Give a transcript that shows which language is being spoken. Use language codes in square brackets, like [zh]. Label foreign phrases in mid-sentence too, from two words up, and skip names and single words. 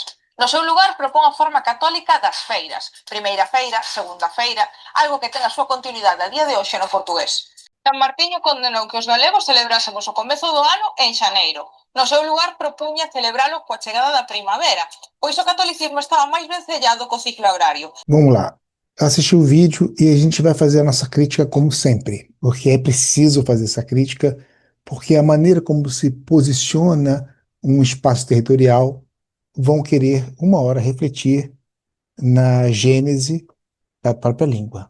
[gl] No seu lugar propón a forma católica das feiras, primeira feira, segunda feira, algo que ten a súa continuidade a día de hoxe no portugués. San Martiño condenou que os galegos celebrásemos o comezo do ano en xaneiro. No seu lugar propuña celebralo coa chegada da primavera, pois o catolicismo estaba máis vencellado co ciclo agrario. [pt] Vamos lá. Assistir o vídeo e a gente vai fazer a nossa crítica como sempre, porque é preciso fazer essa crítica, porque a maneira como se posiciona um espaço territorial vão querer uma hora refletir na gênese da própria língua.